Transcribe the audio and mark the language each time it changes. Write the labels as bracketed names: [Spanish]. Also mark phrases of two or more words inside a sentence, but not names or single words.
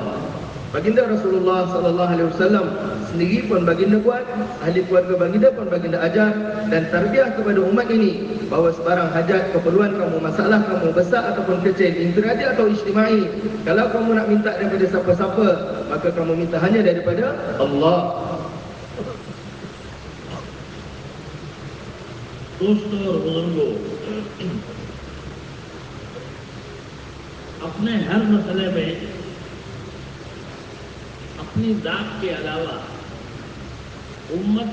[Malay] Baginda Rasulullah [Arabic] صلى الله عليه وسلم [Malay] sendiri pun baginda buat, ahli keluarga baginda pun baginda ajar dan tarbiyah kepada umat ini bahawa sebarang hajat, keperluan kamu, masalah kamu besar ataupun kecil, infiradi atau ijtimai, kalau kamu nak minta daripada siapa-siapa, maka kamu minta hanya daripada Allah. [Hindi] दोस्तों और बुजुर्गों, अपने हर मसले में अपनी जात के अलावा उम्मत